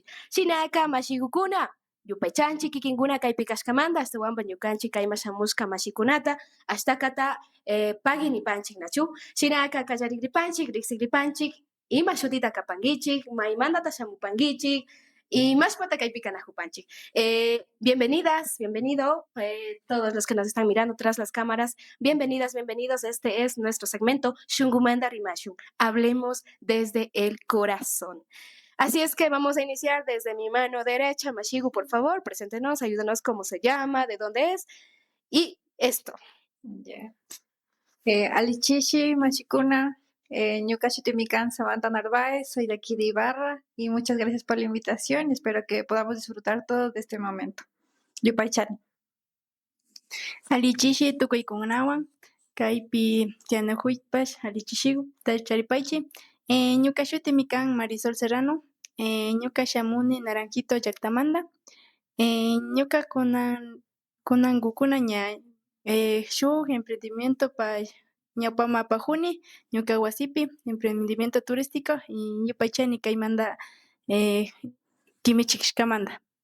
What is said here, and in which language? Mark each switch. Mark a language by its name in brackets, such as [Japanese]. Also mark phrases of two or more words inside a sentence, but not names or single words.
[Quechua] Shinaka mashikukuna yupaychanchik kikinkuna kaypi kashkamanta ashtawanpa ñukanchik kayma shamushka mashikunata ashtakata pagui nipanchik nachu shinaka kallarikripanchik riqsikripanchik ima shutita kapankichik maymantata shamupankichik y mashpata kaypi kanahupanchik. [Spanish] Bienvenidas, bienvenido todos los que nos están mirando tras las cámaras. Bienvenidas, bienvenidos. Este es nuestro segmento Shungumanda Rimashun. Hablemos desde el corazón. Así es que vamos a iniciar desde mi mano derecha. Mashigu, por favor, preséntenos, ayúdenos cómo se llama, de dónde es y esto. Yeah. [Quechua] Alichishi, Machicuna, Ñuka Shutimikan, [Spanish] Samantha Narváez, soy de aquí de Ibarra y muchas gracias por la invitación. Espero que podamos disfrutar todos de este momento. [Quechua] Yupaychan. Alichishi tukuykunawan kaypi tiyanakuypash alichishiku charipaychi. Ñuka shutimi kan Marisol Serrano. Ñuka shamuni Naranjito llaqtamanta. Ñuka kunankukuna ña shuk emprendimiento pa ñawpama apajuni ñuka wasipi [Spanish] emprendimiento turístico [Quechua] y yupaychani kaymanta kimichishkamanta.